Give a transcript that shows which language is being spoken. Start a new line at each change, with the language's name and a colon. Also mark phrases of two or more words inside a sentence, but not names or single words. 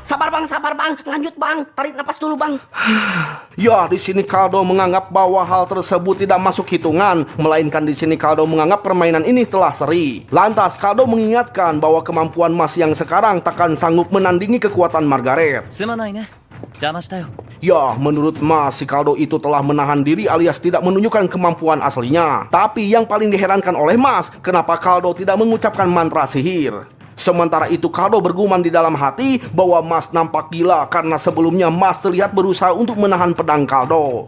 Indonesian: Sabar bang, lanjut bang, tarik napas dulu bang. Ya, di sini Kaldo menganggap bahwa hal tersebut tidak masuk hitungan, melainkan di sini Kaldo menganggap permainan ini telah seri. Lantas Kaldo mengingatkan bahwa kemampuan Mas yang sekarang takkan sanggup menandingi kekuatan Margaret.
Japanese: すまないね。邪魔したよ。
Indonesian: Ya, menurut Mas, si Kaldo itu telah menahan diri alias tidak menunjukkan kemampuan aslinya. Tapi yang paling diherankan oleh Mas, kenapa Kaldo tidak mengucapkan mantra sihir? Sementara itu Kaldo bergumam di dalam hati bahwa Mas nampak gila karena sebelumnya Mas terlihat berusaha untuk menahan pedang Kaldo.